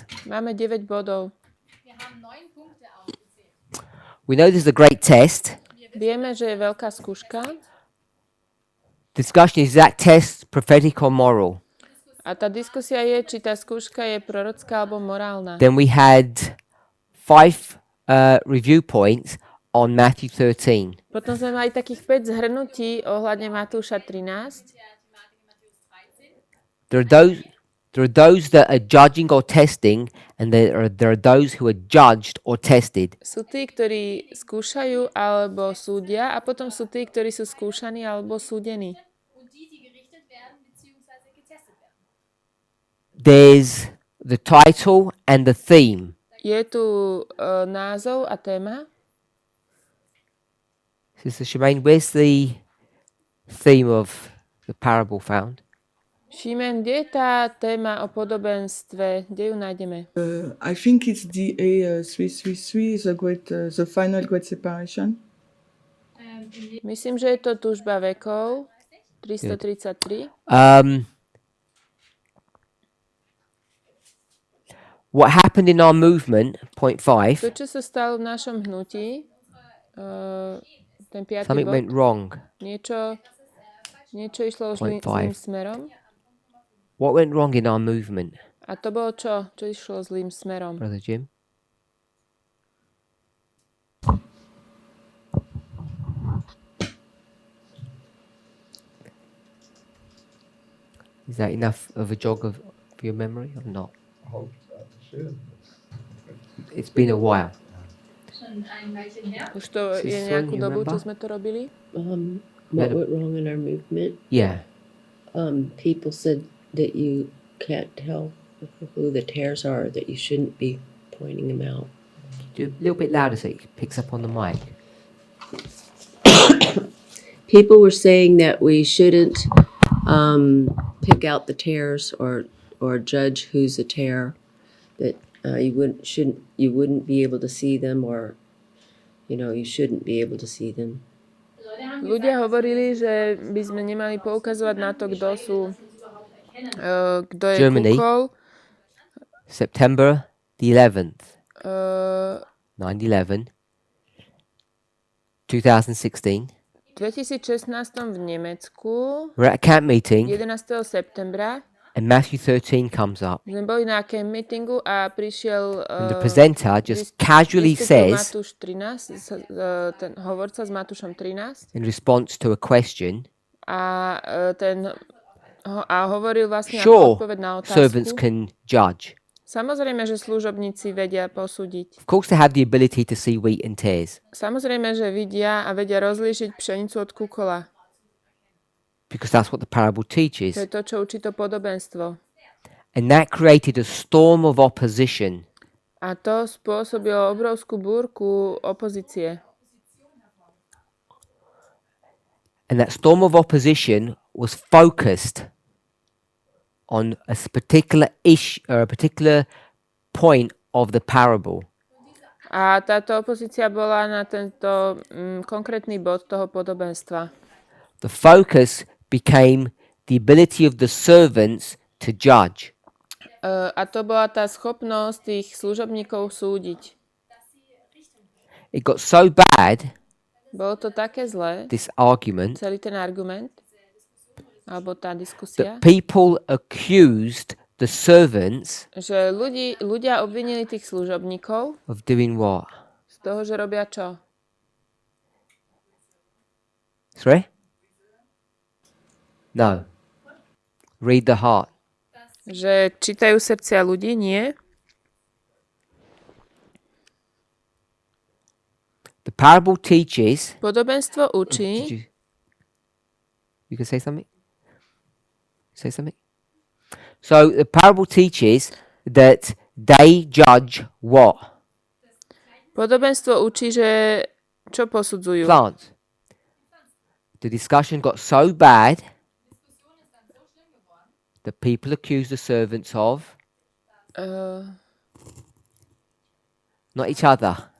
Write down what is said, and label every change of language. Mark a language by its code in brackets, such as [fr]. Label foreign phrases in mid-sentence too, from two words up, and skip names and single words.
[sk] Máme 9 bodov. [de] Wir haben 9 Punkte aufgezählt. [en] We know this is a great test. [sk] Vieme, že je veľká skúška [en] Discussion is that test prophetic or moral? [sk] a tá diskusia je, či tá skúška je prorocká alebo morálna. [en] Then we had 5 review points on Matthew 13. [sk] Potom sme mali takých 5 zhrnutí ohľadne Matúša 13. [en] There are those that are judging or testing, and there are those who are judged or tested. [sk] Sú tí, ktorí skúšajú alebo súdia a potom sú tí, ktorí sú skúšaní alebo súdení. [de] Und die gerichtet werden bzw. getestet werden. [en] There's the title and the theme. [sk] Je tu názov a téma. [en] Sister Shemaine, where's the theme of the parable found? [sk] Šimen, kde je tá téma o podobenstve? Kde ju nájdeme? [en] I think it's the A333, the final great separation. [sk] Myslím, že je to tužba vekov 333. [en] What happened in our movement, point [sk] To, 5, čo sa stalo v našom hnutí, ten piatý [en] something [sk] bod, [en] went wrong. [sk] niečo išlo už [en] Point [sk] zlým 5. smerom. [en] What went wrong in our movement, [sk] A to bolo čo? Čo išlo zlým smerom? [en] Brother Jim? Is that enough of a jog of your memory or not? It's been a while. [de] Schon ein Weilchen her. [sk] Už to je [en] Sister, [sk] nejakú [en] you [sk] dobu, čo [en] remember? [sk] sme to robili? [en] What went wrong in our movement? Yeah. People said that you can't tell who the tares are, that you shouldn't be pointing them out. Do a little bit louder so it picks up on the mic. People were saying that we shouldn't pick out the tares or judge who's a tare. That you wouldn't be able to see them, or you shouldn't be able to see them. [de] Leute haben [sk] Ľudia hovorili, že by sme nemali poukazovať na to, kto je Germany. kúkol. [en] September the 11th, Uh, 9/11, 2016. [sk] 2016 v Nemecku [en] we're at a camp meeting [sk] 11. septembra [en] and Matthew 13 comes up. [sk] sme boli na [en] camp meetingu [sk] a prišiel [en] And the presenter just casually [sk] vystúpil [en] says, [sk] Matúš 13, ten hovorca s Matúšom 13 [en] in response to a question, [sk] a hovoril vlastne [en] sure, [sk] ako odpoveď na [en] servants [sk] otázku. [en] can judge. [sk] Samozrejme, že služobníci vedia posúdiť. [en] Of course, they have the ability to see wheat and tares [sk] Samozrejme, že vidia a vedia rozlíšiť pšenicu od kukola. [en] because that's what the parable [sk] To [en] teaches. [sk] je to, čo učí to podobenstvo. [en] And that created a storm of opposition. [sk] A to spôsobilo obrovskú búrku opozície. [en] And that storm of opposition was focused on a particular issue or a particular point of the parable. [sk] A táto opozícia bola na tento konkrétny bod toho podobenstva. [en] The focus became the ability of the servants to judge. [sk] A to bola tá schopnosť tých služobníkov súdiť. [en] It got so bad, [sk] Bolo to také zlé, [en] this argument, [sk] celý ten argument, alebo tá diskusia, [en] that people accused the servants [sk] že ľudia obvinili tých služobníkov [en] of doing what? [sk] z toho, že robia čo? [en] Sorry? No. Read the heart. [sk] Že čítajú srdcia ľudí? Nie. [en] The parable teaches. [sk] Podobenstvo [en] Did [sk] učí, [en] you can say something? Say something? So the parable teaches that they judge what? [sk] podobenstvo učí, že čo posudzujú? [en] Plants. The discussion got so bad that people accuse the servants of not each other.